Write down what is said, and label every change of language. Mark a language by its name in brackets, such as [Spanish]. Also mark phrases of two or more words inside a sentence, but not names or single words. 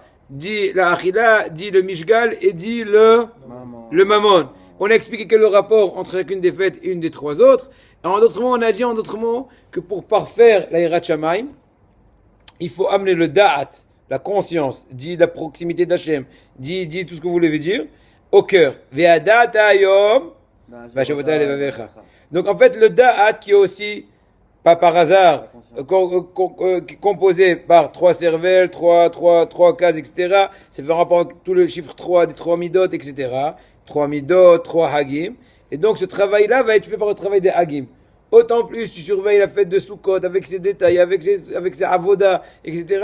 [French] Dit la Achila, dit le Mishgal et dit le Mammon. On a expliqué quel est le rapport entre chacune des fêtes et une des 3 autres. En d'autres mots, on a dit que pour parfaire la [Hebrew] יראת שמים, [French] il faut amener le Da'at la conscience, dit la proximité d'Hachem, dit tout ce que vous voulez dire, au cœur. [Hebrew] וידעת היום והשבות לבבך. [French] Donc en fait, le da'at qui est aussi, pas par hasard, composé par 3 cervelles, 3 cases, etc. C'est par rapport à tout le chiffre 3 des 3 midot, etc. 3 midot, 3 hagim. Et donc ce travail-là va être fait par le travail des hagim. Autant plus tu surveilles la fête de Sukkot avec ses détails, avec ses avodas, etc.